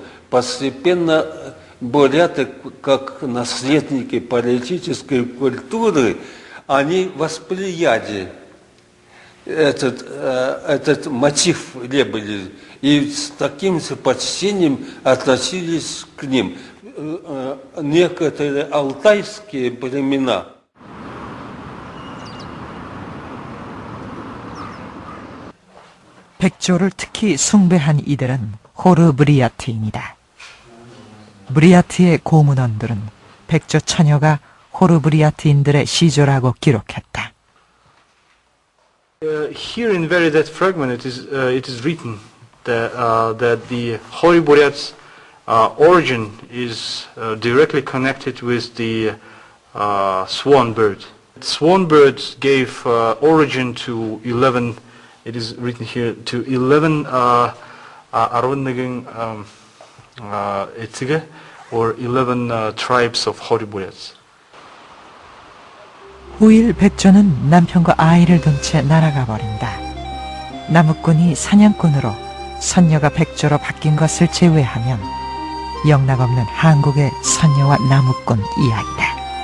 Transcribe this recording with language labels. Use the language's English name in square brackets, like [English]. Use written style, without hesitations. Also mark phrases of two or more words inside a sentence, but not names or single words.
[Russian] Постепенно буряты, как наследники палеолитической культуры, они восприяли этот мотив лебедей и с таким же почтением относились к ним. Некоторые алтайские племена [Korean] 백조를 특히 숭배한 이들은 호르 브리아트인이다. 브리아트의 고문원들은 백조 처녀가 호르 브리아트인들의 시조라고 기록했다. [English] Here in very that fragment it is written that the Hory Buryats origin is directly connected with the swan bird. Swan birds gave origin to 11. It is written here to 11 etige or 11 tribes of 호리보리아스. [Korean] 후일 백조는 남편과 아이를 둔 채 날아가 버린다. 나무꾼이 사냥꾼으로, 선녀가 백조로 바뀐 것을 제외하면 영락없는 한국의 선녀와 나무꾼 이야기다.